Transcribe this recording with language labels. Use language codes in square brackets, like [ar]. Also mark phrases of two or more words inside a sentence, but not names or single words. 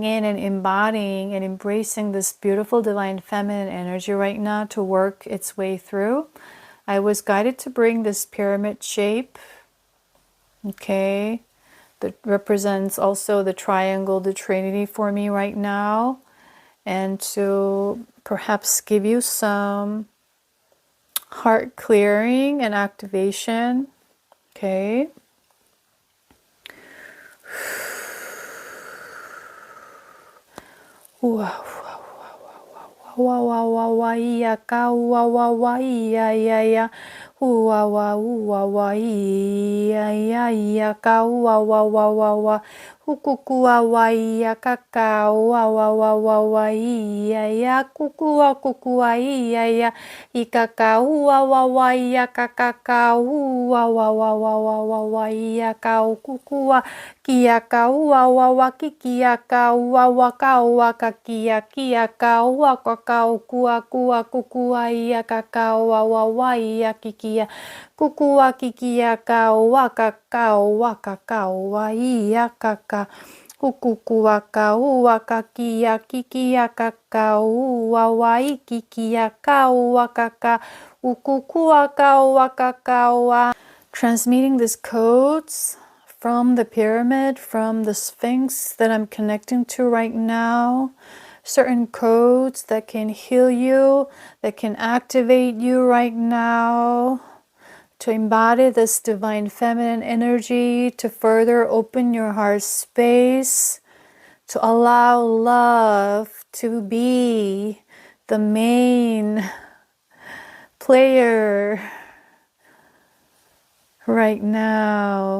[en] in and embodying and embracing this beautiful divine feminine energy right now to work its way through, I was guided to bring this pyramid shape, okay, that represents also the triangle, the Trinity for me right now, and to perhaps give you some heart clearing and activation, okay. Wow. Wa wa wa wa ya ka wa wa ya ya ya wa wa ya ka wa kuku wa ya ka wa ya kuku ya ikaka wa ya ka wa ya ka kuku kia ka ua wa kia ka ua ka kia ka ua kua kukua ia ka wa ia kikia kukua kikia ka ua ka ua ia ka kukua ka kia ka ua wa kikia ka ua ka ukukua ka ua. Transmitting these codes from the pyramid, from the Sphinx that I'm connecting to right now. Certain codes that can heal you, that can activate you right now. To embody this divine feminine energy, to further open your heart space, to allow love to be the main player right now.